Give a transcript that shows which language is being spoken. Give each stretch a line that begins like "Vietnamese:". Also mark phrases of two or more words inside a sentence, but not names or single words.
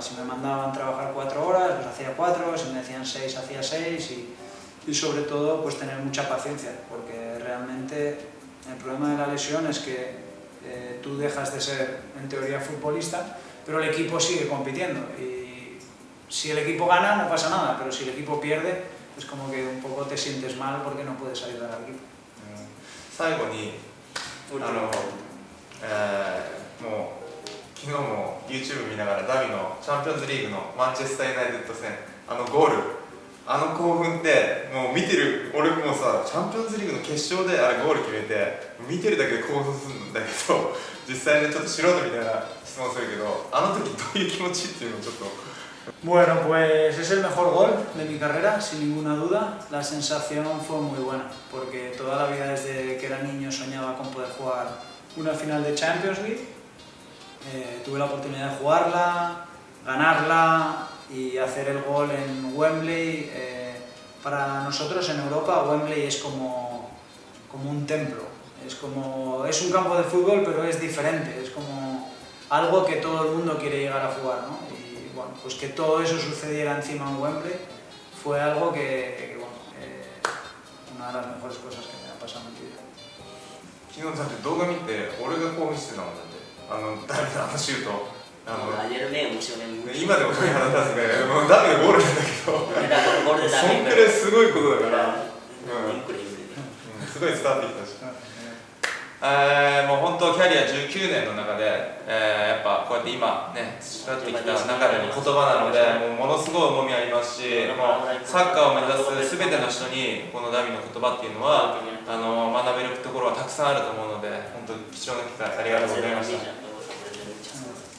Spanish: Si me mandaban trabajar 4 horas, pues hacía 4, si me decían 6, hacía 6 y sobre todo pues tener mucha paciencia, porque realmente el problema de la lesión es que tú dejas de ser en teoría futbolista, pero el equipo sigue compitiendo y si el equipo gana no pasa nada, pero si el equipo pierde es como que un poco te sientes mal porque no puedes ayudar al equipo.
Japanese: 最後にもう昨日も YouTube 見ながらダビのチャンピオンズリーグのマンチェスターユナイテッド戦ゴール興奮ってもう見てる俺もさチャンピオンズリーグの決勝であれゴール決めて見てるだけで興奮するんだけど実際ねちょっと素人みたいな質問するけど時どういう気持ちっていうのをちょっと。
Spanish: Bueno, pues es el mejor gol de mi carrera, sin ninguna duda. La sensación fue muy buena, porque toda la vida desde que era niño soñaba con poder jugar una final de Champions League. Tuve la oportunidad de jugarla, ganarla y hacer el gol en Wembley. Para nosotros en Europa Wembley es como un templo, es un campo de fútbol pero es diferente, es como algo que todo el mundo quiere llegar a jugar, ¿no? Bueno, pues que todo eso sucediera encima en Wembley fue algo que una de las mejores cosas que me ha pasado en mi vida.
Japanese: 昨日だって動画見て俺が興奮してたもんだってダビのシュート
Spanish: ayer me emocioné mucho.
Japanese: 今でも鳥肌立つねもうダビのゴールなんだけどそんくらいすごいことだから、すごい伝わってきたしもう本当キャリア19年の中で、やっぱこうやって今ね培ってきた中での言葉なのでもうものすごい重みありますしもうサッカーを目指す全ての人にこのダビの言葉っていうのは学べるところはたくさんあると思うので本当貴重な機会ありがとうございました。